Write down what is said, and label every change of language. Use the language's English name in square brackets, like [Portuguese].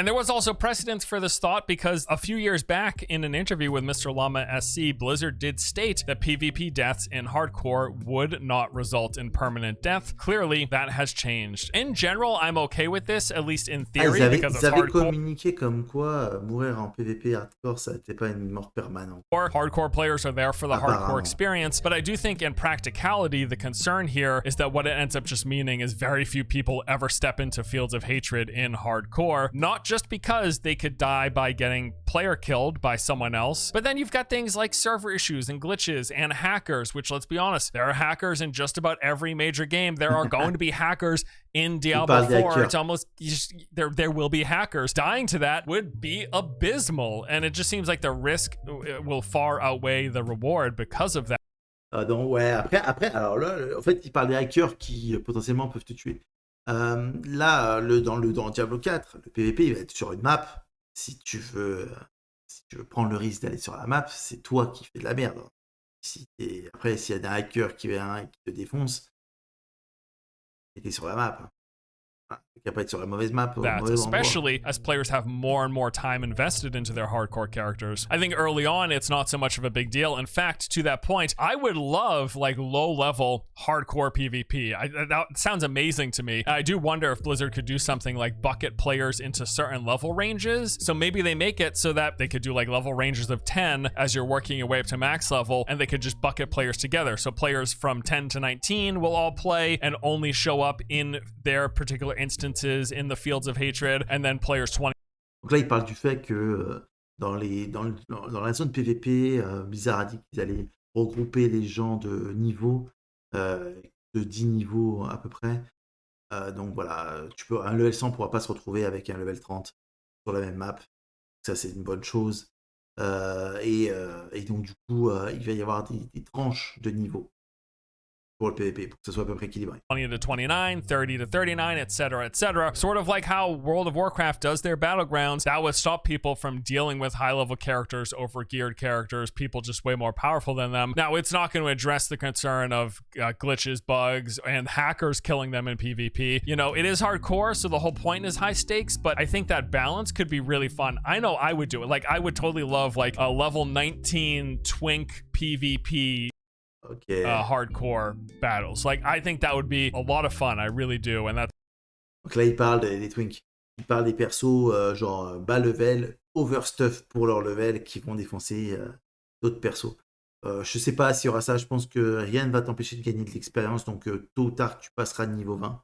[English] And there was also precedence for this thought because a few years back in an interview with Mr. Llama SC, Blizzard did state that PvP deaths in hardcore would not result in permanent death. Clearly, that has changed. In general, I'm okay with this, at least in theory, because it's hardcore. [French] Communiqué comme quoi mourir en PvP hardcore, ça n'était pas une mort permanente. [English] Hardcore players are there for the hardcore experience, but I do think in practicality, the concern here is that what it ends up just meaning is very few people ever step into Fields of Hatred in hardcore, not just because they could die by getting player killed by someone else, but then you've got things like server issues and glitches and hackers, which, let's be honest, there are hackers in just about every major game. There are going to be hackers in Diablo 4. It's almost there will be hackers. Dying to that would be abysmal, and it just seems like the risk will far outweigh the reward because of that. [French] Donc ouais, après, alors là, en fait, il parle des hackers qui potentiellement peuvent te tuer. Là, dans Diablo 4, le PvP il va être sur une map. Si tu veux prendre le risque d'aller sur la map, c'est toi qui fais de la merde. Après, s'il y a des hackers qui te défoncent, t'es sur la map. [English] That, especially as players have more and more time invested into their hardcore characters. I think early on, it's not so much of a big deal. In fact, to that point, I would love like low-level hardcore PvP. That sounds amazing to me. I do wonder if Blizzard could do something like bucket players into certain level ranges. So maybe they make it so that they could do like level ranges of 10 as you're working your way up to max level, and they could just bucket players together. So players from 10 to 19 will all play and only show up in their particular instances in the Fields of Hatred, and then players 20. [French] Donc là, il parle du fait que dans la zone PVP, Blizzard a dit qu'ils allaient regrouper les gens de niveau, de 10 niveaux à peu près. Donc voilà, un level 100 ne pourra pas se retrouver avec un level 30 sur la même map. Ça, c'est une bonne chose. Et donc du coup, il va y avoir des tranches de niveau pour le PvP, pour que ce soit à peu près équilibré. [English] 20 to 29, 30 to 39, etc., etc. Sort of like how World of Warcraft does their battlegrounds. That would stop people from dealing with high-level characters over geared characters, people just way more powerful than them. Now, it's not going to address the concern of glitches, bugs, and hackers killing them in PvP. You know, it is hardcore, so the whole point is high stakes, but I think that balance could be really fun. I know I would do it. Like, I would totally love, like, a level 19 twink PvP hardcore battles. Like, I think that would be a lot of fun. I really do. And that's... [French] Donc là, il parle des twinks. Il parle des persos genre bas level, overstuff pour leur level, qui vont défoncer d'autres persos. Je sais pas s'il y aura ça. Je pense que rien ne va t'empêcher de gagner de l'expérience. Donc tôt ou tard, tu passeras de niveau 20.